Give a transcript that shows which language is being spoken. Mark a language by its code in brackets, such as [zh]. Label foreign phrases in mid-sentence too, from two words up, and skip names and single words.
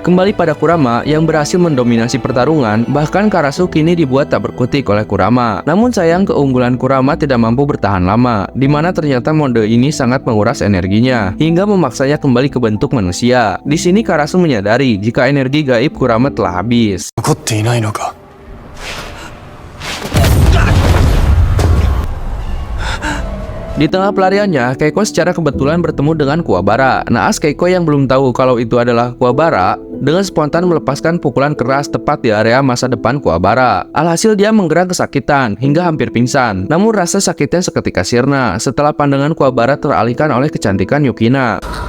[id] Kembali pada Kurama yang berhasil mendominasi pertarungan, bahkan Karasu kini dibuat tak berkutik oleh Kurama. Namun sayang keunggulan Kurama tidak mampu bertahan lama, di mana ternyata mode ini sangat menguras energinya, hingga memaksanya kembali ke bentuk manusia. Di sini Karasu menyadari jika energi gaib Kurama telah habis. [ja] 残っていないのか。お [id] Di tengah pelariannya, Keiko secara kebetulan bertemu dengan Kuwabara. Naas Keiko yang belum tahu kalau itu adalah Kuwabara, dengan spontan melepaskan pukulan keras tepat di area masa depan Kuwabara. Alhasil dia menggerak kesakitan hingga hampir pingsan. Namun rasa sakitnya seketika sirna setelah pandangan Kuwabara teralihkan oleh kecantikan Yukina.